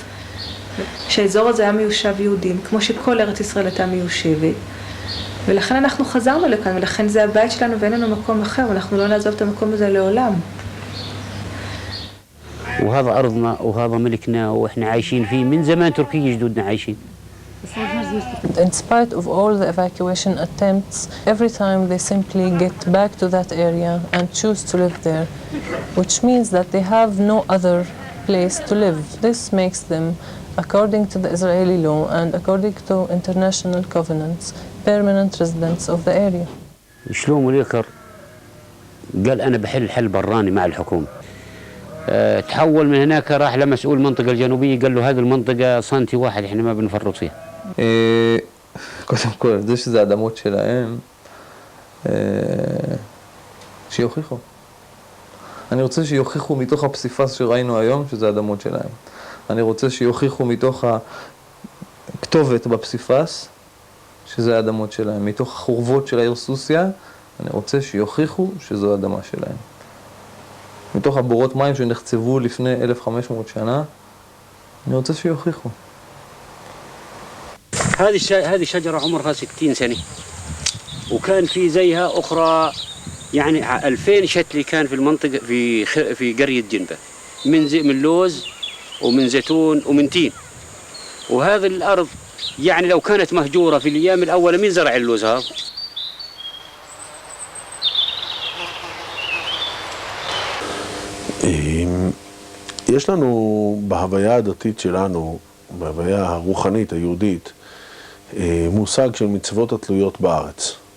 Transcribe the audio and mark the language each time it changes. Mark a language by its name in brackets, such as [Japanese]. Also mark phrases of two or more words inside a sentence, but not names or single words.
[Hebrew] שהאזור הזה היה מיושב יהודים, כמו שכל ארץ ישראל הייתה מיושבת, ולכן אנחנו חזרנו לכאן, ולכן זה הבית שלנו ואין לנו מקום אחר, ואנחנו לא נעזוב את המקום הזה לעולם. [Arabic] وهذا أرضنا وهذا ملكنا وإحنا عايشين فيه من زمان تركيا جدودنا عايشين. [English] In spite of all the evacuation attempts, every time they simply get back to that area and choose to live there, which means that they have no other place to live. This makes them, according to the Israeli law and according to international covenants, permanent residents of the area. [Arabic] شلوم اليكر قال أنا بحل حل براني مع الحكومة. تحول من هناك راح لمسؤول المنطقة الجنوبية قال له هذه المنطقة سنتي واحد احنا ما بنفرط فيها. [Hebrew] קודם כל, זה שזה אדמות שלהם, שיוכיחו. אני רוצה שיוכיחו מתוך הפסיפס שראינו היום שזה אדמות שלהם. אני רוצה שיוכיחו מתוך הכתובת בפסיפס שזה אדמות שלהם. מתוך החורבות של העיר סוסיה, אני רוצה שיוכיחו שזו אדמה שלהם. מתוך הבורות מים שנחצבו לפני 1,500 שנה, אני רוצה שיוכיחו. [Arabic] هذه شجرة عمرها 60 سنة وكان في زيها أخرى يعني 2000 شتلي كان في المنطقة في قرية جنبة من لوز ومن زيتون ومن تين. وهذه الأرض يعني لو كانت مهجورة في الأيام الأولى مين زرع اللوز هذا؟ [Hebrew] יש לנו בהוויה הדתית שלנו, בהוויה הרוחנית, היהודית, מושג של מצוות התלויות בארץ.